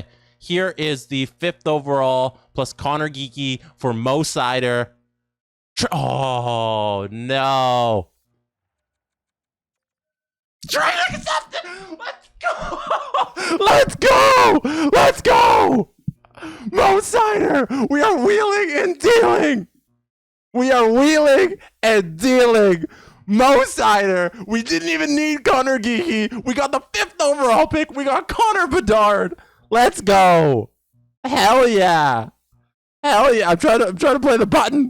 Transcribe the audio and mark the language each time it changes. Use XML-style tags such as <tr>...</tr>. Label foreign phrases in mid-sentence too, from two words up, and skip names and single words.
<en>Here is the 5th overall plus Conor Geeky for Mo Seider. Oh, no. Trade accepted. Let's go. Mo Seider. We are wheeling and dealing. Mo Seider. We didn't even need Conor Geeky. We got the 5th overall pick. We got Connor Bedard. Let's go. Hell yeah. I'm trying to play the button.</en>